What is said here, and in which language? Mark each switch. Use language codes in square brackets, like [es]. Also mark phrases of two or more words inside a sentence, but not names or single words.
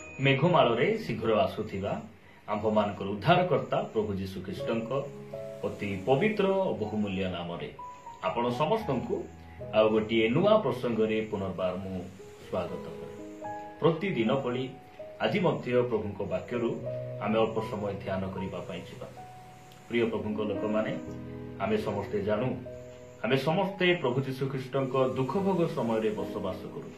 [or] ମେଘମାଳରେ ଶୀଘ୍ର ଆସୁଥିବା ଆମ୍ଭମାନଙ୍କର ଉଦ୍ଧାରକର୍ତ୍ତା ପ୍ରଭୁ ଯୀଶୁ ଖ୍ରୀଷ୍ଟଙ୍କ ଅତି ପବିତ୍ର ବହୁମୂଲ୍ୟ ନାମରେ ଆପଣ ସମସ୍ତଙ୍କୁ ଆଉ ଗୋଟିଏ ନୂଆ ପ୍ରସଙ୍ଗରେ ପୁନର୍ବାର ମୁଁ ସ୍ୱାଗତ କରେ। ପ୍ରତିଦିନ ଭଳି ଆଜି ମଧ୍ୟ ପ୍ରଭୁଙ୍କ ବାକ୍ୟରୁ ଆମେ ଅଳ୍ପ ସମୟ ଧ୍ୟାନ କରିବା ପାଇଁ ଯିବା। ପ୍ରିୟ ପ୍ରଭୁଙ୍କ ଲୋକମାନେ, ଆମେ ସମସ୍ତେ ଜାଣୁ, ଆମେ ସମସ୍ତେ ପ୍ରଭୁ ଯୀଶୁ ଖ୍ରୀଷ୍ଟଙ୍କ ଦୁଃଖ ଭୋଗ ସମୟରେ ବସବାସ କରୁଛୁ।